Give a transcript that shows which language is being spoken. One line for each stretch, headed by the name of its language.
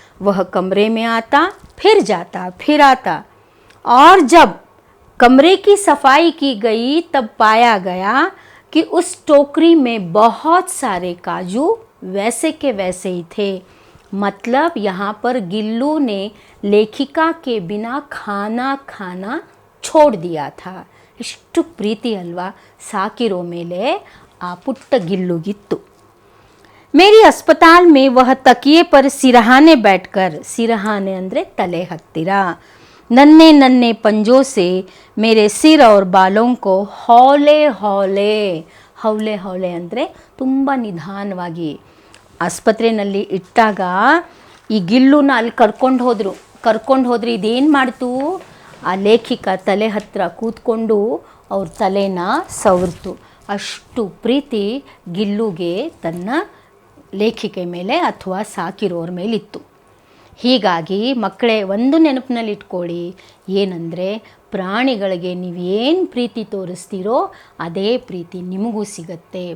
Hindi: वह कमरे में आता, फिर जाता, फिर आता, और जब कमरे की सफाई की गई तब पाया गया कि उस टोकरी में बहुत सारे काजू वैसे के वैसे ही थे। मतलब यहाँ पर गिल्लू ने लेखिका के बिना खाना छोड़ दिया था।
Kannada: ಎಷ್ಟು ಪ್ರೀತಿ ಅಲ್ವಾ ಸಾಕಿರೋ ಮೇಲೆ ಆ ಪುಟ್ಟ ಗಿಲ್ಲುಗಿತ್ತು।
Hindi: मेरी अस्पताल में वह तकिए पर सिरहाने बैठकर, सिरहाने
Kannada: ಅಂದರೆ तले हत्तीर,
Hindi: नन्हे नन्हे पंजों से मेरे सिर और बालों को हौले हौले,
Kannada: हौले हौले ಅಂದರೆ ತುಂಬ ನಿಧಾನವಾಗಿ ಆಸ್ಪತ್ರೆಯಲ್ಲಿ ಇಟ್ಟಾಗ ಈ ಗಿಲ್ಲುನ ಅಲ್ಲಿ ಕರ್ಕೊಂಡು ಹೋದ್ರು ಇದೇನು ಮಾಡ್ತು, ಆ ಲೇಖಿಕ ತಲೆ ಹತ್ತಿರ ಕೂತ್ಕೊಂಡು ಅವ್ರ ತಲೆನ ಸವರ್ತು। ಅಷ್ಟು ಪ್ರೀತಿ ಗಿಲ್ಲುಗೆ ತನ್ನ ಲೇಖಿಕೆ ಮೇಲೆ ಅಥವಾ ಸಾಕಿರೋರ ಮೇಲಿತ್ತು। ಹೀಗಾಗಿ ಮಕ್ಕಳೇ ಒಂದು ನೆನಪಿನಲ್ಲಿ ಇಟ್ಕೊಳ್ಳಿ, ಏನಂದರೆ ಪ್ರಾಣಿಗಳಿಗೆ ನೀವೇನು ಪ್ರೀತಿ ತೋರಿಸ್ತೀರೋ ಅದೇ ಪ್ರೀತಿ ನಿಮಗೂ ಸಿಗತ್ತೆ।